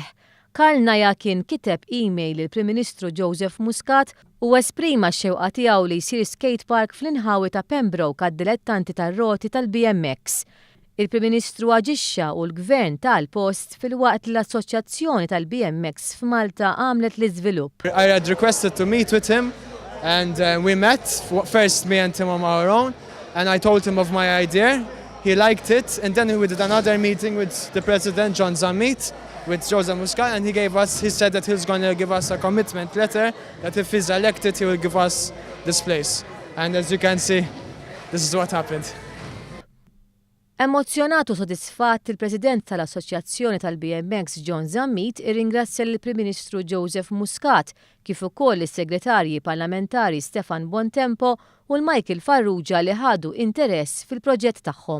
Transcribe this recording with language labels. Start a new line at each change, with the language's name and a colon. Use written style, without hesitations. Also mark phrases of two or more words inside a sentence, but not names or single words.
Maltese: Karl Naja kien kiteb email il-Prim Ministru Joseph Muscat u esprima x-xewqa tiegħu li jsir skate park fl-inħawi ta' Pembroke għad-dilettanti tar-roti tal-BMX. Il-Prim Ministru aġixxa u l-Gvern tal-Post fil-waqt l-Assoċjazzjoni tal-BMX f'Malta għamlet l-iżvilupp.
English: I had requested to meet with him and we met, first me and him on our own, and I told him of my idea. He liked it, and then we did another meeting with the President, John Zammit, with Joseph Muscat, and he said that he's going to give us a commitment letter that if he's elected, he will give us this place. And as you can see, this is what happened.
Maltese: Emozjonatu sodisfatt il-President tal-Assoċjazzjoni tal-BMX John Zammit irringrazzja lill-Prim Ministru Joseph Muscat kif ukoll is-Segretarji Parlamentari Stefan Bontempo u l-Michael Farrugia li ħadu interess fil-proġett tagħhom.